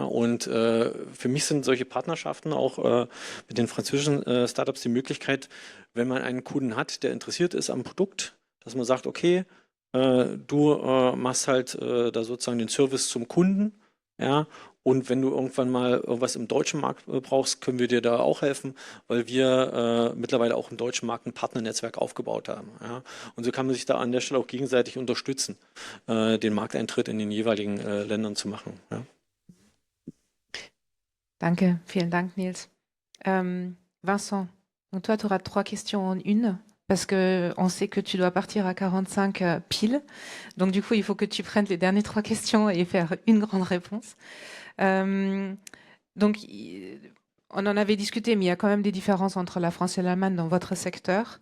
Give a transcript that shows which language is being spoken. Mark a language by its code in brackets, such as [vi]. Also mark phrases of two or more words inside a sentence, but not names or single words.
[de] Und für mich sind solche Partnerschaften auch mit den französischen Startups die Möglichkeit, wenn man einen Kunden hat, der interessiert ist am Produkt, dass man sagt, okay, du machst halt da sozusagen den Service zum Kunden, ja, und wenn du irgendwann mal irgendwas im deutschen Markt brauchst, können wir dir da auch helfen, weil wir mittlerweile auch im deutschen Markt ein Partnernetzwerk aufgebaut haben. Ja. Und so kann man sich da an der Stelle auch gegenseitig unterstützen, den Markteintritt in den jeweiligen Ländern zu machen. Ja. Danke, vielen Dank, Nils. [fr] Vincent, donc toi, tu auras 3 questions en une. Parce que on sait que tu dois partir à 45 pile. Donc, du coup, il faut que tu prennes les dernières 3 questions et faire une grande réponse. Donc, on en avait discuté, mais il y a quand même des différences entre la France et l'Allemagne dans votre secteur.